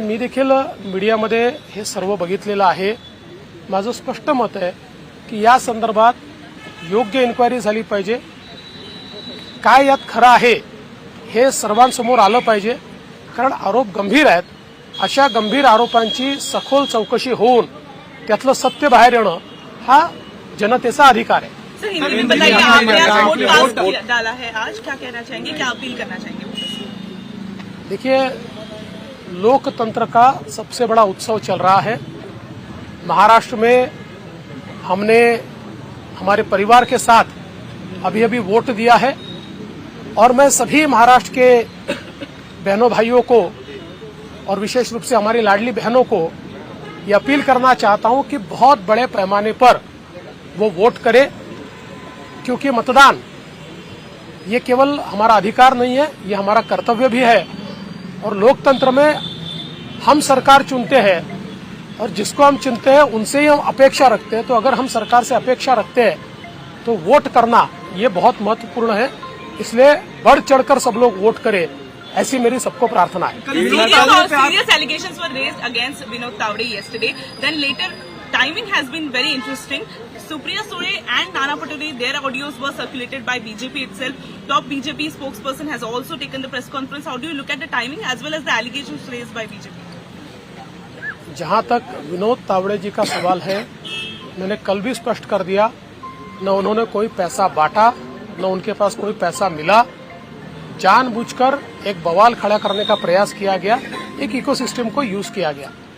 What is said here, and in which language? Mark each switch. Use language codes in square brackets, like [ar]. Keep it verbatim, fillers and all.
[mr] मी देखील मीडियामध्ये हे सर्व बघितलेलं आहे. माझं स्पष्ट मत आहे की या संदर्भात योग्य इन्क्वायरी झाली पाहिजे. काय यात खरं आहे हे सर्वांसमोर आलं पाहिजे, कारण आरोप गंभीर आहेत. अशा गंभीर आरोपांची सखोल चौकशी होऊन त्यातलं सत्य बाहेर येणं हा जनतेचा अधिकार आहे. [hi] डाला है आज, क्या कहना चाहेंगे, क्या अपील करना चाहेंगे? देखिए, लोकतंत्र का सबसे बड़ा उत्सव चल रहा है महाराष्ट्र में. हमने हमारे परिवार के साथ अभी अभी वोट दिया है और मैं सभी महाराष्ट्र के बहनों भाइयों को और विशेष रूप से हमारी लाडली बहनों को ये अपील करना चाहता हूं कि बहुत बड़े पैमाने पर वो वोट करें, क्योंकि मतदान ये केवल हमारा अधिकार नहीं है, ये हमारा कर्तव्य भी है. और लोकतंत्र में हम सरकार चुनते हैं और जिसको हम चुनते हैं उनसे ही हम अपेक्षा रखते हैं. तो अगर हम सरकार से अपेक्षा रखते हैं तो वोट करना ये बहुत महत्वपूर्ण है. इसलिए बढ़ चढ़कर सब लोग वोट करें, ऐसी मेरी सबको प्रार्थना है. [en] Serious allegations were raised against Vinod Tawde yesterday, then later timing has been very interesting. Supriya Sule and Nana Patole, their audios were circulated by B J P itself. Top B J P spokesperson has also taken the press conference. How do you look at the timing as well as the allegations raised by B J P? [hi] जहां तक विनोद तावड़े जी का सवाल है, मैंने कल भी स्पष्ट कर दिया, न उन्होंने कोई पैसा बांटा, न उनके पास कोई पैसा मिला. जानबूझकर एक बवाल खड़ा करने का प्रयास किया गया, एक इकोसिस्टम को यूज किया गया।